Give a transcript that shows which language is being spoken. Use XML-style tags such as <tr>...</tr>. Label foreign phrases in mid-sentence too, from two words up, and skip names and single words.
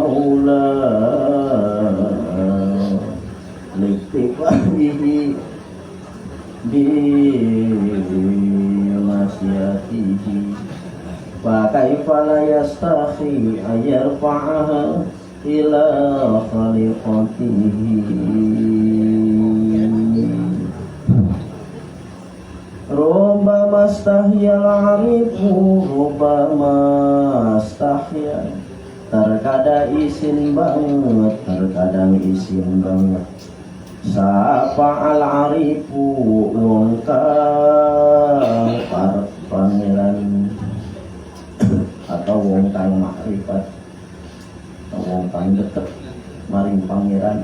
<ar>مولاه لاكتفائه بمشيئته فكيف لا يستحي أن يرفعها إلى خالقته. ربما استحيا العارف ربما استحيا,</ar> <jv>terkadang isin banget, terkadang isin banget. Sapa al-arifu wong kang parek pangeran atau wong kang makrifat atau wong kang deket maring pangeran.</jv>